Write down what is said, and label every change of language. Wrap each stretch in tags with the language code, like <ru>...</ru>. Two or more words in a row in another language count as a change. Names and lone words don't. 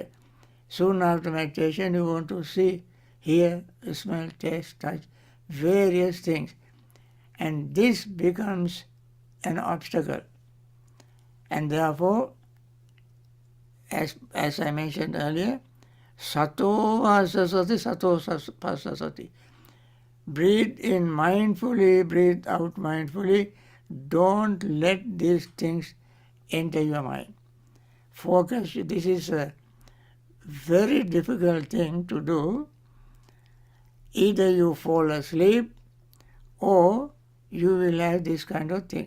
<en>Soon after meditation, you want to see, hear, smell, taste, touch, various things. And this becomes an obstacle. And therefore, as I mentioned earlier,</en> <pi>sato vasasati, sato pasasati.</pi> <en>Breathe in mindfully, breathe out mindfully. Don't let these things enter your mind. Focus. This is a very difficult thing to do. Either you fall asleep or you will have this kind of things.</en>